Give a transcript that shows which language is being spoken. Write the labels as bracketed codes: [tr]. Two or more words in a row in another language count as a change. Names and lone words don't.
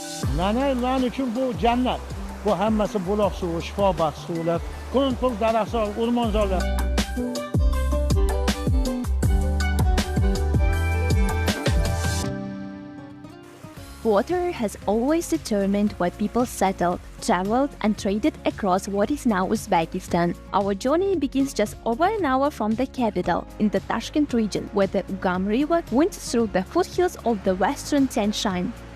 [uz] Nanaylar uchun bu jannat. Bu hammasi buloq suvi, shifobaxsh suvlar, ko'l daraxtzor, o'rmonzorlar. [en] Water has always determined why people settled, traveled, and traded across what is now Uzbekistan. Our journey begins just over an hour from the capital, in the Tashkent region, where the Ugam River winds through the foothills of the western Tian Shan.